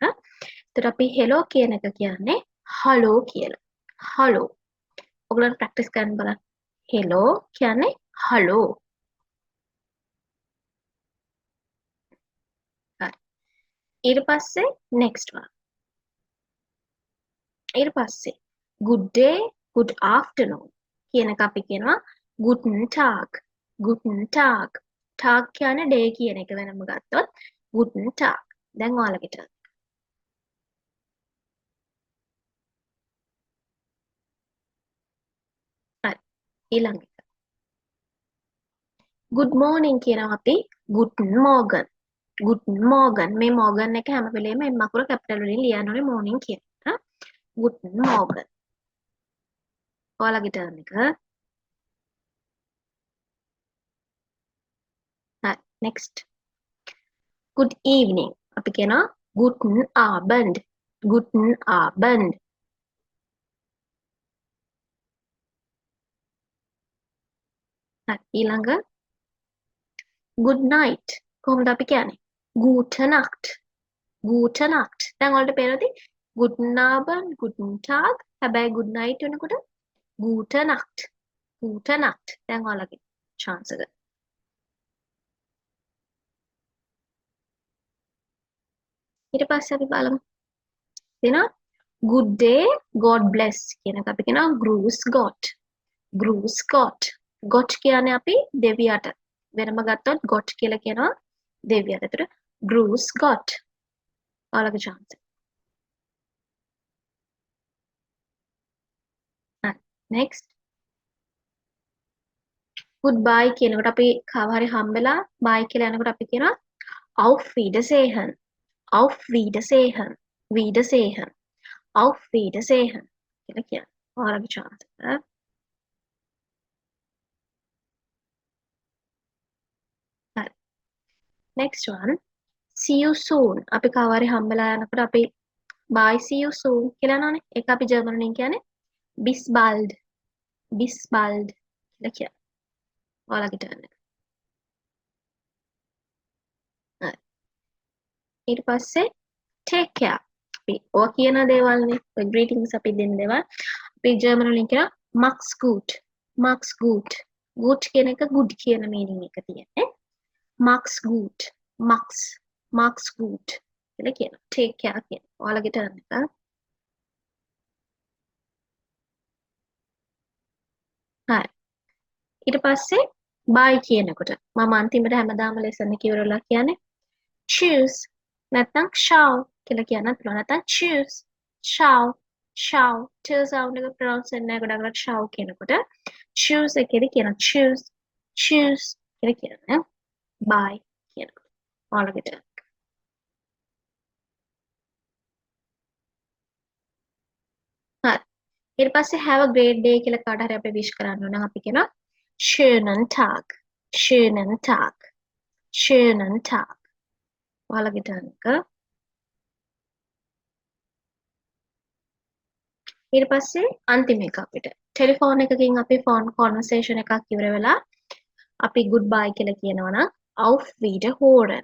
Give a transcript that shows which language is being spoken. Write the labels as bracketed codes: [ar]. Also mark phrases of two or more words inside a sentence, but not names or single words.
[si] ඒතර අපි hello කියන එක කියන්නේ hello කියලා. hello. ඔයගොල්ලන් ප්‍රැක්ටිස් කරන්න බලන්න. hello කියන්නේ hello. ඊට පස්සේ [en] next one. [si] ඊට පස්සේ [en] good day, good afternoon [si] කියන එක අපි කියනවා [de] guten tag. guten tag. [si] tag කියන්නේ day කියන එක වෙනම ගත්තොත් [de] guten tag. [si] දැන් ඔයාලගේ turn. හරි. ඊළඟ එක. [en] good morning [si] කියනවා අපි [de] guten morgen. guten morgen. [si] මේ morgen එක හැම වෙලේම m අකුර capital වලින් ලියන්න ඕනේ morning කියන එක. [de] guten morgen. [si] ඔයාලගේ turn එක. හරි. [en] next. good evening. [si] අපි කියනවා [de] guten Abend. guten Abend. [si] හරි. ඊළඟ [en] good night. [si] කොහොමද අපි කියන්නේ? [de] gute Nacht. gute Nacht. [si] දැන් ඔයාලට පේනවද? [de] guten Abend, guten Tag. [si] හැබැයි [en] good night [si] වෙනකොට [de] gute Nacht. gute Nacht. [si] දැන් ඔයාලගේ chance එක. ඊට පස්සේ අපි බලමු. දෙනවා [en] good day, God bless [si] කියන එක අපි කියනවා [de] grüß Gott. grüß Gott. [si] Gott කියන්නේ අපි දෙවියට. වෙනම ගත්තොත් Gott කියලා කියනවා දෙවියට. ඒතර [de] grüß Gott. [si] ඔයාලගේ chance. හරි. next. goodbye කියනකොට අපි කව හරි හම්බෙලා bye කියලා යනකොට අපි කියනවා [de] auf Wiedersehen. auf Wiedersehen. Wiedersehen. auf Wiedersehen [si] කියලා කියනවා. ඔයාලගේ chance. හරි. [en] next one. see you soon. [si] අපි කව හරි හම්බෙලා යනකොට අපි [en] bye see you soon [si] කියලා යනවානේ. ඒක අපි ජර්මන් වලින් කියන්නේ [de] bis bald. bis bald [si] කියලා කියනවා. ඔයාලගේ turn එක. හරි. ඊට පස්සේ [en] take care. [si] අපි ඔය කියන දේවල්නේ ඔය greetings අපි දෙන දේවල් අපි ජර්මන් වලින් කියනවා [de] mach's gut. mach's gut. [si] gut කියන එක good කියන meaning එක තියෙන්නේ. [de] mach's gut. mach's gut [si] කියලා කියනවා. [en] take care [si] කියන. ඔයාලගේ turn එක. හරි. ඊට පස්සේ bye කියනකොට මම අන්තිමට හැමදාම lesson එක ඉවරලා කියන්නේ choose නැත්නම් ciao කියලා කියන්නත් පුළුවන්. නැත්නම් choose [it] ciao ciao [si] t sound එක pronounce වෙන්නේ නැහැ ගොඩක් වෙලාවට ciao කියනකොට choose එකේදී කියනවා choose කියලා කියනවා. bye කියනකොට ඔයාලගේ turn. හරි. ඊට පස්සේ [en] have a great day [si] කියලා කාට හරි අපි wish කරන්න ඕන නම් අපි කියනවා [de] schönen Tag. schönen Tag. schönen Tag. [si] ඔයාලගේ turn එක. ඊට පස්සේ අන්තිම එක අපිට ටෙලිෆෝන් එකකින් අපි [en] phone conversation [si] එකක් ඉවර වෙලා අපි goodbye කියලා කියනවා නම් [de] auf Wiederhören.